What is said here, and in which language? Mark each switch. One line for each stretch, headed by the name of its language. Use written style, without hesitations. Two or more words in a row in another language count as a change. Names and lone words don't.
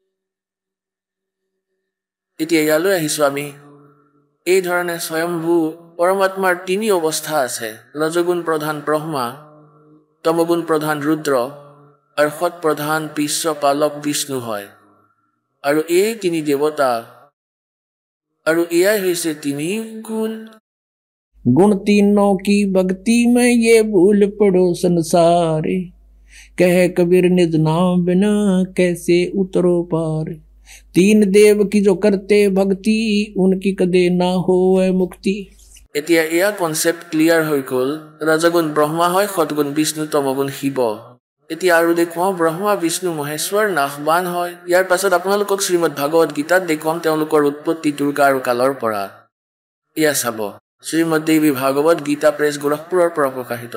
Assamese: এতিয়া ইয়ালৈ আহিছো আমি এই ধৰণে স্বয়ম্ভূ পৰমাত্মাৰ তিনি অৱস্থা আছে, ৰজগুণ প্ৰধান ব্ৰহ্মা, তমগুণ প্ৰধান ৰুদ্ৰ আৰু সৎ প্ৰধান বিশ্বপালক বিষ্ণু হয়। আৰু এই তিনি দেৱতা আৰু এয়াই হৈছে তিনি গুণ।
Hindi: गुण तीनों की भक्ति में ये भूल पड़ो संसारे, कह कबीर निज नाम बिना कैसे उतरो पार। तीन देव की जो करते भक्ति उनकी कदे ना होए मुक्ति।
Assamese: এতিয়া এয়া
English: concept clear
Assamese: হৈ গ'ল। ৰজগুণ ব্ৰহ্মা হয়, সৎগুণ বিষ্ণু, তমগুণ শিৱ। এতিয়া আৰু দেখুৱাওঁ ব্ৰহ্মা বিষ্ণু মহেশ্বৰ নাশবান হয়। ইয়াৰ পাছত আপোনালোকক শ্ৰীমদ ভাগৱত গীতাত দেখুৱাম তেওঁলোকৰ উৎপত্তি দুৰ্গা আৰু কালৰ পৰা। এয়া চাব, শ্ৰীমদ দেৱী ভাগৱত গীতা প্ৰেছ গোৰখপুৰৰ পৰা প্ৰকাশিত।